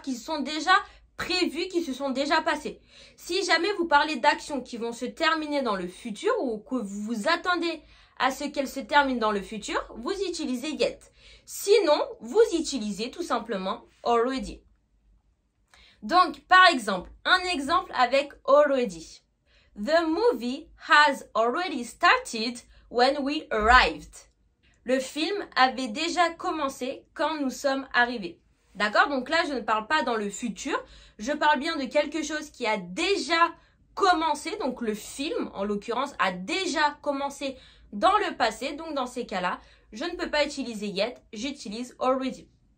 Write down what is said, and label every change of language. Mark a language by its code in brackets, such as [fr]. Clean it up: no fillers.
[fr] Qui sont déjà prévues, qui se sont déjà passées. Si jamais vous parlez d'actions qui vont se terminer dans le futur ou que vous vous attendez à ce qu'elles se terminent dans le futur, vous utilisez yet. Sinon, vous utilisez tout simplement already. Donc, par exemple, un exemple avec already. [en] The movie has already started when we arrived. [fr] Le film avait déjà commencé quand nous sommes arrivés. D'accord? Donc là, je ne parle pas dans le futur. Je parle bien de quelque chose qui a déjà commencé. Donc le film, en l'occurrence, a déjà commencé dans le passé. Donc dans ces cas-là, je ne peux pas utiliser yet, j'utilise already.